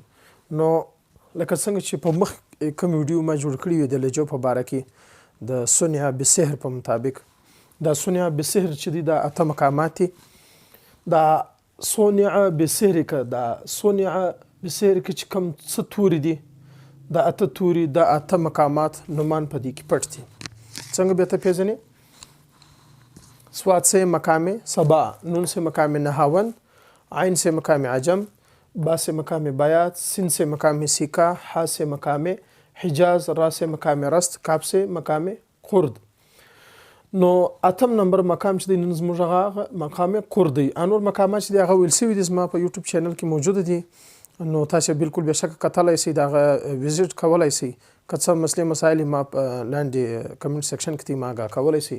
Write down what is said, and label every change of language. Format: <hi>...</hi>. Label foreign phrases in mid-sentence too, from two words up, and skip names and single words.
<ps>نو لکه څنګه چې په مخ کوم ویډیو ما جوړ کړی وي د لهجو په باره کې، د صنع بسحر په مطابق، دا صنع بسحر چې دی دا 8 مقامات دي. دا صنع بسحر که دا صنع بسحر که چې کوم څه توري دي، دا 8 توري، دا 8 مقامات نومان په دې کې پټ دي. څنګه به ته پیژنې؟</ps> <ur>صاد سے مقام سبا، نون سے مقام نهاون، عین سے مقام عجم، با سے مقام بیات، سین سے مقام سیکا، حا سے مقام حجاز، را سے مقام رست، کاف سے مقام قرد.</ur> <ps>نو 8 نمبر مقام چې دی نن زموږ هغه مقام قرد دی. انور مقامات چې دی هغه ویل سوي دي زما په</ps> <en>YouTube channel</en> <ps>کې موجوده دي. نو تاسو بالکل به شک کتلای شئ، دا وزټ کولای شئ. که څه مسلې مسایل ما لاندې</ps> <en>comment section</en> <ps>کې ما آگاه کولای شئ.</ps>